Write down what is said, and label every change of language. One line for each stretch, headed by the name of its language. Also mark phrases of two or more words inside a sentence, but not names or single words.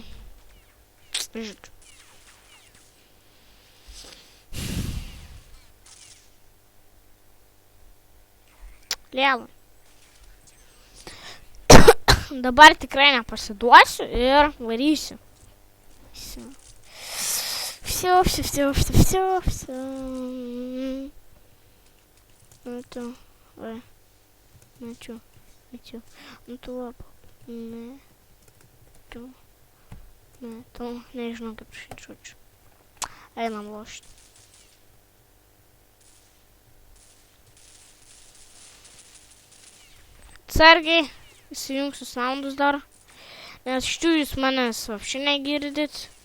Lithuanian: Žiūrėk. Liela. Dabar tikrai nepasiduosiu ir varysiu.
Russian: все. Ну то, ой, ну чё, ну то лапу, не, то,
Lithuanian: nežinau kaip rašyti žodžiu. Einam lošti. Atsargiai, įsijungsiu soundus dar, nes šitų jūs manęs вообще negirdit.